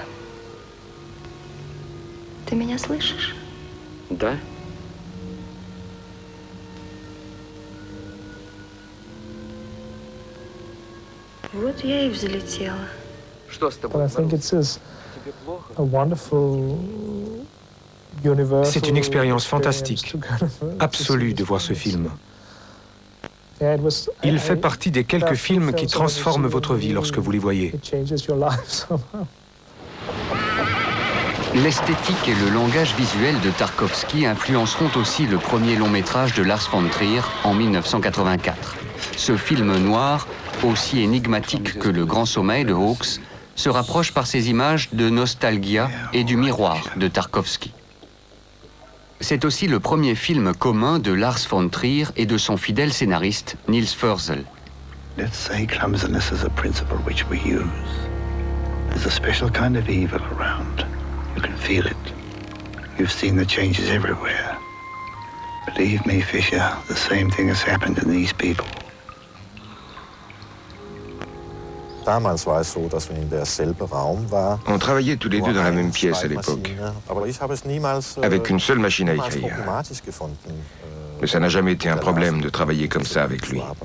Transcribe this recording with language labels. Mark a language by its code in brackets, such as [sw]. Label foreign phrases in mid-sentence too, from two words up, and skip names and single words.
[ru] Ты меня слышишь? Да? Вот я и взлетела. Что с тобой? Тебе плохо? [fr] C'est une expérience fantastique, absolue de voir ce film. Il fait partie des quelques films qui transforment votre vie lorsque vous les voyez. L'esthétique et le langage visuel de Tarkovsky influenceront aussi le premier long métrage de Lars von Trier en 1984. Ce film noir, aussi énigmatique que Le Grand Sommeil de Hawks, se rapproche par ses images de Nostalgia et du Miroir de Tarkovsky. C'est aussi le premier film commun de Lars von Trier et de son fidèle scénariste Niels Furzel. [en] Let's say clumsiness is a principle which we use. There's a special kind of evil around. You can feel it. You've seen the changes everywhere. Believe me, Fischer, the same thing has happened to these people. [fr] On travaillait tous les deux dans la même pièce à l'époque, avec une seule machine à écrire. Mais ça n'a jamais été un problème de travailler comme ça avec lui.